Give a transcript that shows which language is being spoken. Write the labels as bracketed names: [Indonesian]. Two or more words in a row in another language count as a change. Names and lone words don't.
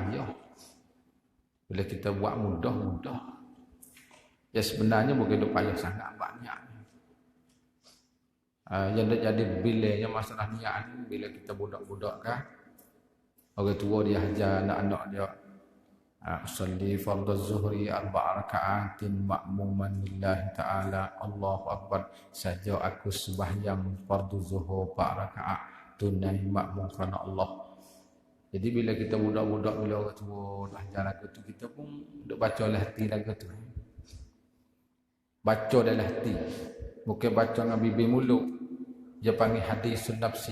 [Malay] Bila kita buat mudah. Ya sebenarnya bukan dia payah sangat buat niat. Yang jadi bilanya masalah niat ni bila kita budak-budak kan. Orang tua dia ajar anak-anak dia [Arabic] أصلي فرض الظهر أربع ركعات مأموما لله تعالى الله أكبر. [Malay] Saja aku sembahyang fardhu zuhur 4 rakaat tunai makmum kerana Allah. Jadi bila kita budak-budak, bila orang tua dah ajar lagu tu, kita pun duk baca dalam hati lagu tu. Baca dalam hati. Bukan baca dengan bibir mulut. Dia panggil [Arabic] حديث النفس.